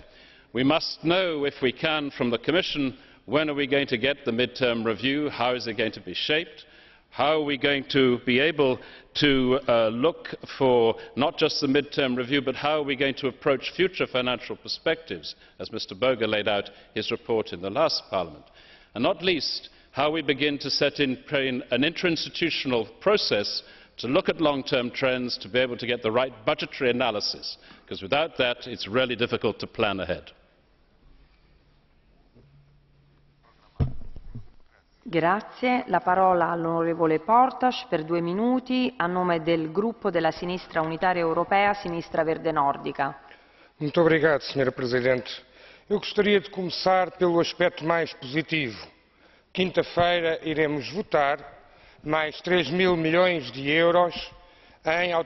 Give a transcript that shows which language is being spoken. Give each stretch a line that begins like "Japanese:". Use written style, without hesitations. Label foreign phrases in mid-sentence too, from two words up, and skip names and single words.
English: We must know, if we can, from the Commission, when are we going to get the mid-term review, how is it going to be shaped, how are we going to be able to look for not just the mid-term review, but how are we going to approach future financial perspectives, as Mr. Böge laid out his report in the last Parliament. And not least, how we begin to set in train an interinstitutional process to look at long-term trends, to be able to get the right budgetary analysis, because without that it's really difficult to plan ahead.
Italian: Grazie. La parola all'onorevole Portas per 2 minuti a nome del gruppo della Sinistra Unitaria Europea, Sinistra Verde Nórdica.
Portuguese: Muito obrigado, Sra. Presidente. Eu gostaria de começar pelo aspecto mais positivo. Quinta-feira iremos votar mais 3.000 milhões de euros em